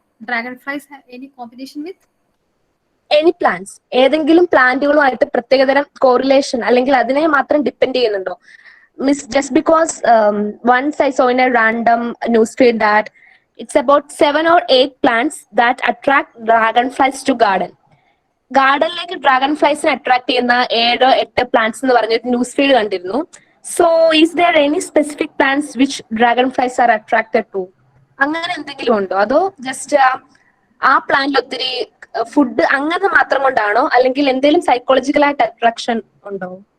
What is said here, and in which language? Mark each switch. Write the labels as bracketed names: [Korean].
[English] Dragonflies have any combination with? any plants, [Malayalam] ഏതെങ്കിലും പ്ലാന്റുകളുമായിട്ട് പ്രത്യേകതരം correlation അല്ലെങ്കിൽ അതിനെ മാത്രം ഡിപ്പെൻഡ് ചെയ്യുന്നുണ്ടോ? [English] Miss, just because once I saw in a random newsfeed that it's about 7 or 8 plants that attract dragonflies to garden. [Malayalam] ഗാർഡനിലേക്ക് dragon ഫ്ലൈസിനെ attract ചെയ്യുന്ന 7-8 plants എന്ന് പറഞ്ഞ news feed കണ്ടിരുന്നു. [English] So is there any specific plants which dragonflies are attracted to? [Malayalam] അങ്ങനെ എന്തെങ്കിലും ഉണ്ടോ? അതോ just ആ പ്ലാന്റിൽ ഒത്തിരി ഫുഡ് അങ്ങനെ മാത്രം കൊണ്ടാണോ, അല്ലെങ്കിൽ എന്തെങ്കിലും സൈക്കോളജിക്കലായിട്ട് അട്രാക്ഷൻ ഉണ്ടോ?